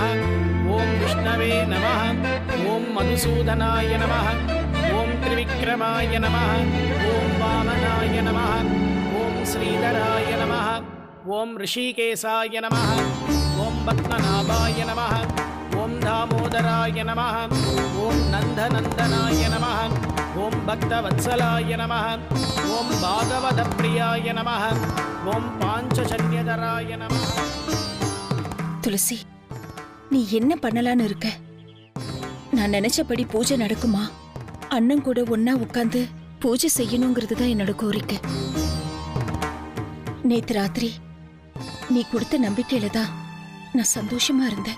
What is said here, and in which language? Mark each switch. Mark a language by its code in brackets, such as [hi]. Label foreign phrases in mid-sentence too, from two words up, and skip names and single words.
[sa] ॐ विष्णवे नमः, ॐ मधुसूदनाय नमः, ॐ त्रिविक्रमाय नमः, ॐ वामनाय नमः, ॐ श्रीधराय नमः, ॐ ऋषिकेशाय नमः, ॐ पद्मनाभाय नमः, ॐ दामोदराय नमः, ॐ नन्दनन्दनाय नमः, ॐ भक्तवत्सलाय नमः, ॐ भागवतप्रियाय नमः, ॐ पाञ्चजन्यधराय नमः. [ta] துளசி, நீ என்ன பண்ணலான்னு இருக்க? நான் நினைச்சபடி பூஜை நடக்குமா? அண்ணன் கூட ஒன்னா உட்கார்ந்து பூஜை செய்யணுங்கிறது தான் என்னோட கோரிக்கை. நேத்து ராத்திரி நீ கொடுத்த நம்பிக்கையில தான் நான் சந்தோஷமா இருந்தேன்.